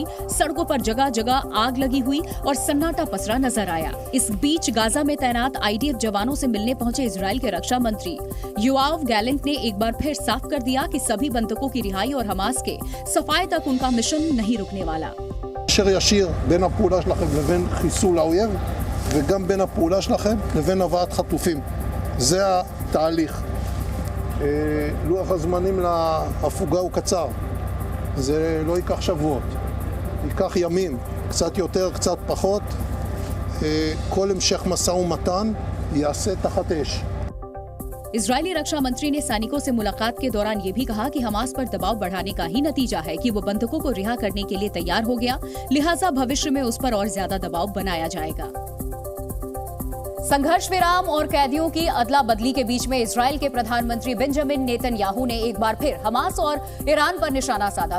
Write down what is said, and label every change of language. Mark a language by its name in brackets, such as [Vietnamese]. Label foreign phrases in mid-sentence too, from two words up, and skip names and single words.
[Hindi] सड़कों पर जगह जगह आग लगी हुई और सन्नाटा पसरा नजर आया। इस बीच गाजा में तैनात IDF जवानों से मिलने पहुंचे इजराइल के रक्षा मंत्री योआव गैलेंट ने एक बार फिर साफ कर दिया कि सभी बंधकों की रिहाई और हमास के सफाए तक उनका मिशन नहीं रुकने वाला। [Hebrew] וגם בין הפעולה שלכם לבין הבאת חטופים. זה התהליך. לוח הזמנים להפוגה הוא קצר. זה לא ייקח שבועות. ייקח ימים, קצת יותר, קצת פחות. כל המשך משא ומתן יעשה תחת אש. [Hindi] इजरायली रक्षा मंत्री ने सैनिकों से मुलाकात के दौरान ये भी कहा कि हमास पर दबाव बढ़ाने का ही नतीजा है कि वो बंधकों को रिहा करने के लिए तैयार हो गया, लिहाजा भविष्य में उस पर और ज्यादा दबाव बनाया जाएगा। संघर्ष विराम और कैदियों की अदला बदली के बीच में इजराइल के प्रधानमंत्री बेंजामिन नेतन्याहू ने एक बार फिर हमास और ईरान पर निशाना साधा।